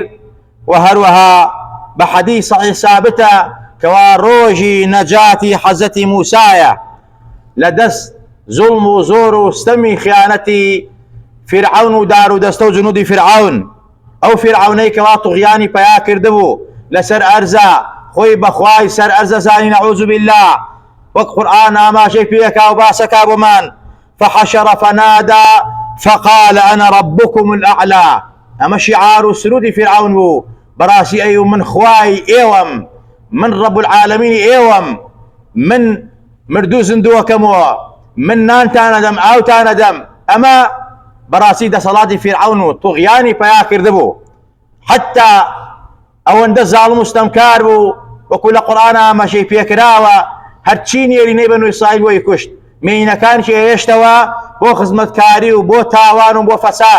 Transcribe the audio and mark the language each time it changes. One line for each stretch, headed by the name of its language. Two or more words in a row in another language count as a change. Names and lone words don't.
Central Kurdish: و هەروەها بە حەدیث صحیح ثابتە کەوا ڕۆژی نەجاتی حەزەتی موسایە لە دەست زوڵم و زۆر و ستەمی خیانەتی فرعون و دار و دەستە و جنودی فرعون، ئەو فرعونەی کەوا توغیانی پیا کردبوو لەسەر ئەرزە، خۆی بەخوای سەر ئەرزە زانی
Arabic: نەعوذ بالله،
Central Kurdish: وەک قورئان ئاماژەی پێکا و باسەکا بۆمان
Arabic: فحشر فنادى فقال أنا ربكم الأعلى.
Central Kurdish: أما شعار و سرودی فرعون بوو، بەڕاستی ئەی من خوای ئێوەم، من
Arabic: رب العالمین
Central Kurdish: ئێوەم، من مردوو زیندووەکەمەوە، من نانتان ئەدەم، ئاوتان ئەدەم. ئەمە بەڕاستی دەسەڵاتی فرعون و توغیانی پیا کردبوو، حتا ئەوەندە زاڵم و ستەمکار بوو، وەکو لە قورئانە ئاماژەی پێکراوە هەرچی نێرینەی بەنو ئیسرائیل بۆی کوشت، مێینەکانشی هێشتەوە بۆ خزمەتکاری و بۆ تاوان و بۆ فەساد.